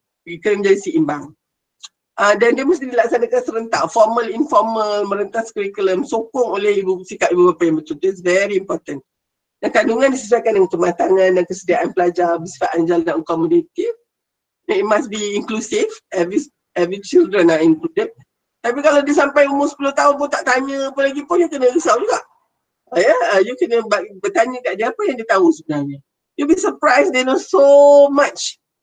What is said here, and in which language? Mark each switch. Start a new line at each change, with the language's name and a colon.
Malay: Kita kena menjadi seimbang. Dan dia mesti dilaksanakan serentak, formal, informal, merentas kurikulum, sokong oleh sikap ibu bapa yang betul.
English: It's very important.
Malay: Dan kandungan disesuaikan dengan kematangan dan kesediaan pelajar, bersifat anjal dan accommodative.
English: It must be inclusive, every children are included.
Malay: Tapi kalau dia sampai umur 10 tahun pun tak tanya apa lagi pun, dia kena risau juga. You kena bertanya kat dia apa yang dia tahu sebenarnya.
English: You'll be surprised they know so much.